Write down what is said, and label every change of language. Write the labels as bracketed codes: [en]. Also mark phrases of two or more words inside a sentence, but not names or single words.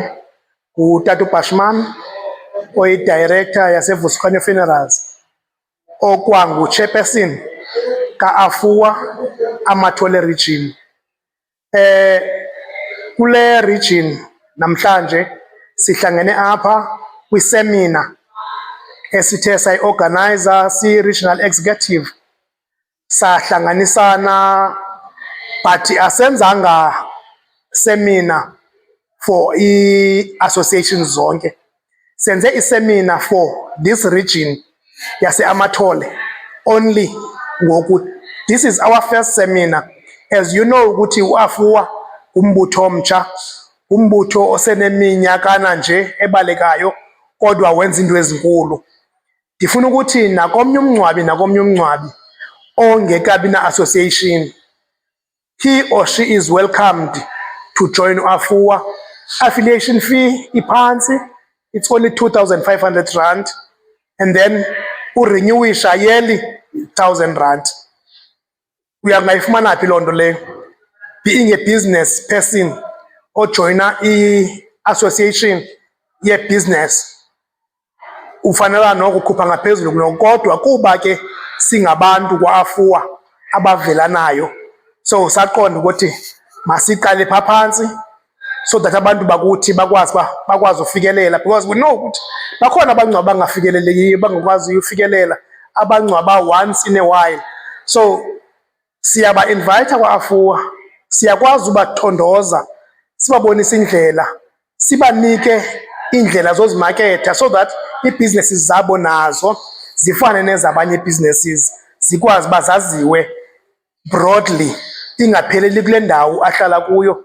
[xh] Ngutata uBashman oyi-director yaseVusconi Funerals, okwangu-chairperson ka-AFUA Amathole region. Kule region namhlanje sihlangene apha kwisemina esithe sayi-organizer si- [en] regional executive, [xh] sahlanganisana but asenzanga semina for i-associations zonke. Senze isemina [en] for this region [xh] yase-Amathole only ngoku. [en] This is our first seminar. As you know [xh] ukuthi u-AFUA umbutho omtsha, umbutho oseneminyakana nje ebalekayo kodwa wenza into ezinkulu. Ndifuna ukuthi nakomnye umngcwabi ongekabi na-association, [en] he or she is welcomed to join [xh] u-AFUA. [en] Affiliation fee iphantsi, it's only 2,500 rand, and then urenewisha yearly 1,000 rand. [xh] Uyangayifumana phi loo nto leyo? [en] Being a business person [xh] ojoyina i-association ye-business ufanele noko ukhupha ngaphezulu kunoko, kodwa kuba ke singabantu kwa-AFUA abavelanayo, so saqonda ukuthi masiqale phaa phantsi [en] so that [xh] abantu bakuthi bakwazi ufikelela, [en] because we know [xh] ukuthi bakhona abangcwaba bangafikelelekiyo, bangakwazi ufikelela, abangcwaba [en] once in a while. [xh] So siyaba-invite kwa-AFUA, siyakwazi ubathondoza, sibabonise indlela, sibanike indlela zozimaketha [en] so that [xh] ii-businesses zabo nazo zifane nezabanye ii-businesses, zikwazi bazaziwe broadly, ingapheleli kule ndawo ahlala kuyo.